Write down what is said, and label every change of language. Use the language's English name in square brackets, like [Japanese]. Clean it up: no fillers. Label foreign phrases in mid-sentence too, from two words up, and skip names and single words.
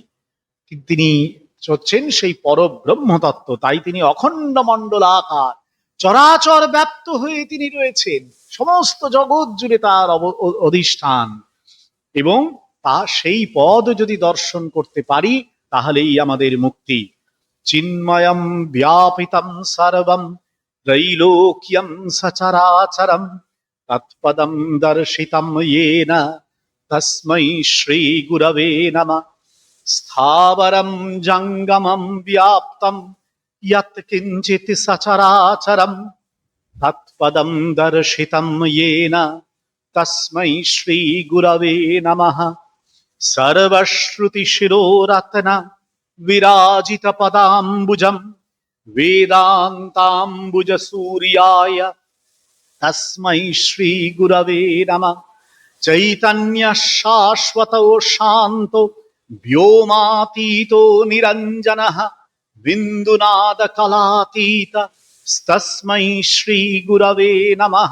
[Bangla] তিনি হচ্ছেন সেই পরব্রহ্ম তত্ত্ব, তাই তিনি অখণ্ড মণ্ডলাকার, চরাচর ব্যাপ্ত হয়ে তিনি রয়েছেন, সমস্ত জগৎ জুড়ে তার অধিষ্ঠান। এবং তা সেই পদ যদি দর্শন করতে পারি, তাহলেই আমাদের মুক্তি। [Sanskrit] চিন্ময়ম ব্যাপিতম সর্বম ত্রৈলোক্যম সচরাচরম তৎপদম দর্শিতম येन তস্मै শ্রী গুরবে নমঃ। স্থাবরম জঙ্গমম ব্যাপ্তম যৎ কিঞ্চিৎ সচরাচরম তৎপদম দর্শিতম येन তস্मै শ্রী গুরবে নমঃ। সর্বশ্রুতি শিরোরত্ন বিরাজিত পদাম্বুজম বেদান্তাম্বুজ সূর্যায় তস্मै শ্রী গুরবে নমঃ। চৈতন্য শাশ্বত শান্ত ব্যোমাতীত নিরঞ্জনঃ বিন্দুনাদ কলাতীত তস্मै শ্রী গুরবে নমঃ।